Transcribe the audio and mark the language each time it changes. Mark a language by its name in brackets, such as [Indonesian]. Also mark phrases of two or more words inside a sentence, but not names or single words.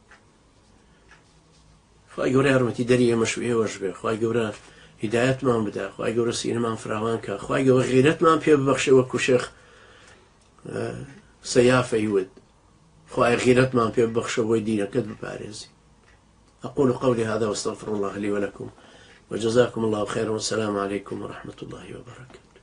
[Central Kurdish] خوای گەورە یارمەتی دەری ئێمەش و ئێوەش بێ. خوای گەورە هیدایەتمان بدا. خوای گەورە سینەمان فراوان کە. خوای گەورە غیرەتمان پێ ببەخشێ وەکو شێخ سەیافەی ود. خوای غیرەتمان پێ ببەخشە بۆی دینەکەت بپارێزی. [Arabic] أقول قولي هذا واستغفر الله لي ولكم وجزاكم الله خيرا والسلام عليكم ورحمة الله وبركاته.